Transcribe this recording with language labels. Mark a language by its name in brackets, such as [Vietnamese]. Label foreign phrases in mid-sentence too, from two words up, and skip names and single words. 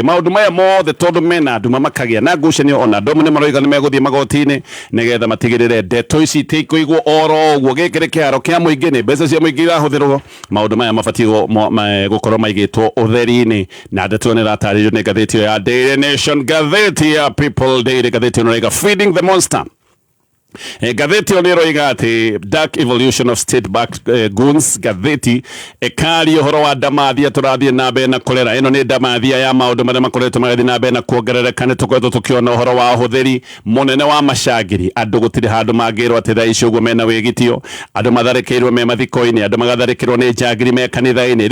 [Kikuyu] Maundu maya mothe tondu mena andu makagia na ngucanio ona andu ni maroiga ni meguthie magoti-ini nigetha matigirire ndeto ici tikuigwo oro uguo. Giki ri kiharo kia muingi, ni mbeca cia muingi irahuthirwo. Maundu maya mabatie gukorwo maigitwo utheri-ini na ndeto ni rataririo ni gatheti ya Daily Nation, gatheti ya People Daily, gatheti no [English] feeding the monster. [Kikuyu] Gatheti oniroiga ati [English] dark evolution of state backed goons. [Kikuyu] Gatheti ekari uhoro wa ndamathia turathie na mbere na kurera. Ino ni ndamathia ya maundu maria makoretwo magathie na mbere na kuongerereka. Ni tukoretwo tukiona uhoro wa uhuthiri munene wa macangiri. Andu gutiri handu mangirwo ati thaici uguo mena wigitio, andu matharikirwo me mathiko-ini, andu magatharikirwo ni njangiri me kanitha-ini.